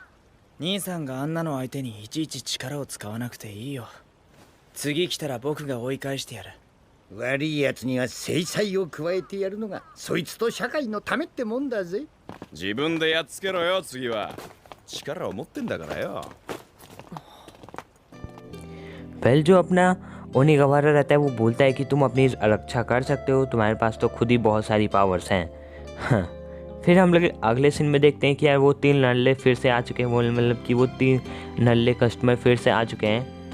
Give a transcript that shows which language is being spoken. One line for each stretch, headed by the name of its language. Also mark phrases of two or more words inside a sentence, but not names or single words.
Japanese: 兄さんがあんなの相手にいちいち力を使わなくていいよ。次来たら僕が追い返してやる。悪い奴には制裁を加えてやるのがそいつと社会のためってもんだぜ。自分でやっつけろよ次は。力を持ってんだからよ。
Hindi: वेल जो अपना ओनी गवारा रहता है वो बोलता है कि तुम अपनी रक्षा कर सकते हो, तुम्हारे पास तो खुद ही बहुत सारी पावर्स हैं। हाँ। फिर हम लोग अगले सीन में देखते हैं कि यार वो 3 नल्ले फिर से आ चुके हैं, वो मतलब कि वो 3 नल्ले कस्टमर फिर से आ चुके हैं।